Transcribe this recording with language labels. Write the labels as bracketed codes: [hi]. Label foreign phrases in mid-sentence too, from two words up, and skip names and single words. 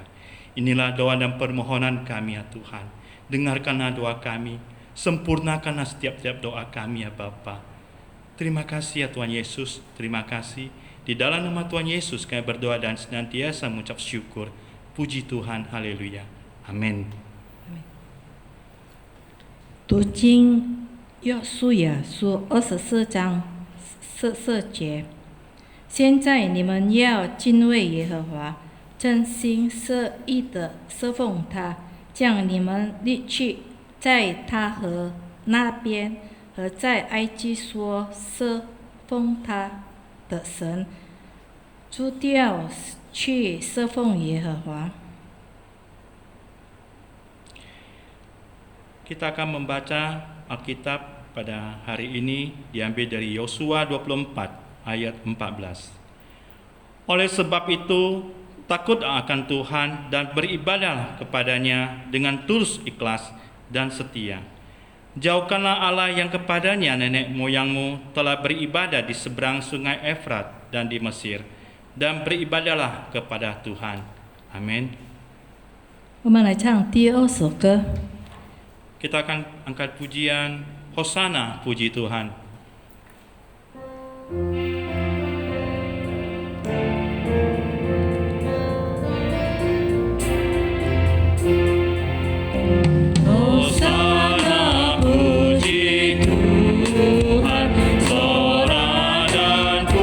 [id] Inilah doa dan permohonan kami ya Tuhan. Dengarkanlah doa kami, sempurnakanlah setiap-tiap doa kami ya Bapa. Terima kasih ya Tuhan Yesus, terima kasih. Di dalam nama Tuhan Yesus kami berdoa dan senantiasa mengucap syukur. Puji Tuhan, haleluya. Amin. [zh] 读经约书亚书24章14节。现在你们要敬畏耶和华，真心实意的侍奉他，将你们立去在他河那边和在埃及所侍奉他的神，除掉去侍奉耶和华。 [id] Kita akan membaca Alkitab pada hari ini diambil dari Yosua 24 ayat 14. Oleh sebab itu, takut akan Tuhan dan beribadahlah kepadanya dengan tulus ikhlas dan setia. Jauhkanlah Allah yang kepadanya nenek moyangmu telah beribadah di seberang sungai Efrat dan di Mesir, dan beribadahlah kepada Tuhan. Amin. [zh] 我们来唱第二首歌。 [id] Kita akan angkat pujian Hosana, puji Tuhan. Hosana, puji Tuhan, sorak dan